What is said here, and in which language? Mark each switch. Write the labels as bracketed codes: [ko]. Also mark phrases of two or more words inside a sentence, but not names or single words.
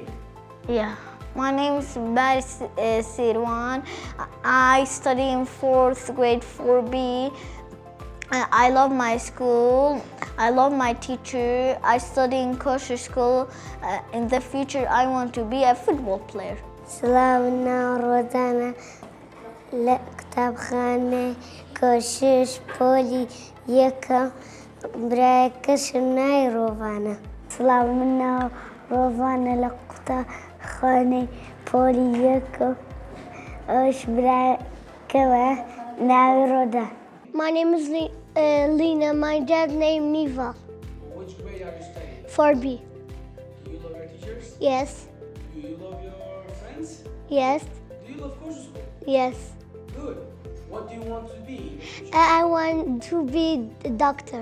[en] Yeah. My name is Baris Sirwan. I study in 4th grade 4B. I love my school. I love my teacher. I study in Koshish school. In the future, I want to be a football player. [ckb] سلامنا روزانە لە قوتابخانەی کۆشش پۆلی یەکەم برایەکەشم ناوی ڕۆڤانە. سڵاو من ناو ڕۆڤانە لە قوتابخانەی پۆلی یەکەم ئەوش برایەکەمە ناوی ڕۆدا. [en] My name is Lena. My dad's name Neva. Which grade are you studying? 4B. Do you love your teachers? Yes. Do you love your friends? Yes. Do you love Koshish school? Yes. Good. What do you want to be? I want to be a doctor.